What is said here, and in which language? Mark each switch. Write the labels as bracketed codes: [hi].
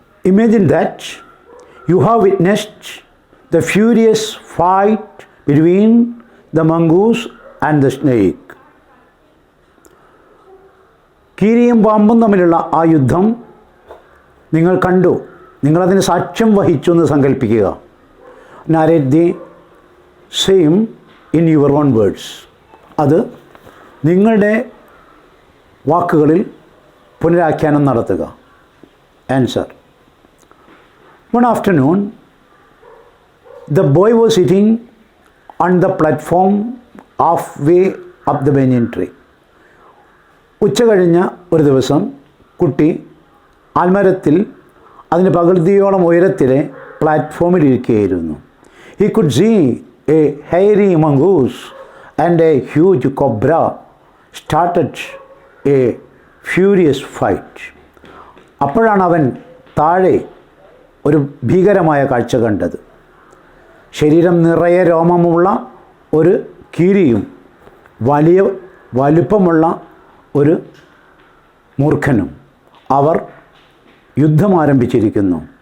[en] Imagine that you have witnessed the furious fight between the mongoose and the snake. [ml] കീരിയും പാമ്പും തമ്മിലുള്ള ആ യുദ്ധം നിങ്ങൾ കണ്ടു, നിങ്ങളതിന് സാക്ഷ്യം വഹിച്ചു എന്ന് സങ്കല്പിക്കുക. [en] Narrate the same in your own words. [ml] അത് നിങ്ങളുടെ വാക്കുകളിൽ പുനരാഖ്യാനം നടത്തുക. [en] Answer. One afternoon, the boy was sitting on the platform halfway up the banyan tree. [ml] ഉച്ച കഴിഞ്ഞ ഒരു ദിവസം കുട്ടി ആൽമരത്തിൽ അതിന് പകുതിയോളം ഉയരത്തിലെ പ്ലാറ്റ്ഫോമിൽ ഇരിക്കുകയായിരുന്നു. [en] He could see a hairy mongoose and a huge cobra started a furious fight. [ml] അപ്പോഴാണ് അവൻ താഴെ ഒരു ഭീകരമായ കാഴ്ച കണ്ടത്. ശരീരം നിറയെ രോമമുള്ള ഒരു കീരിയും വലിയ വലുപ്പമുള്ള ഒരു മൂർഖനും അവർ യുദ്ധം ആരംഭിച്ചിരിക്കുന്നു.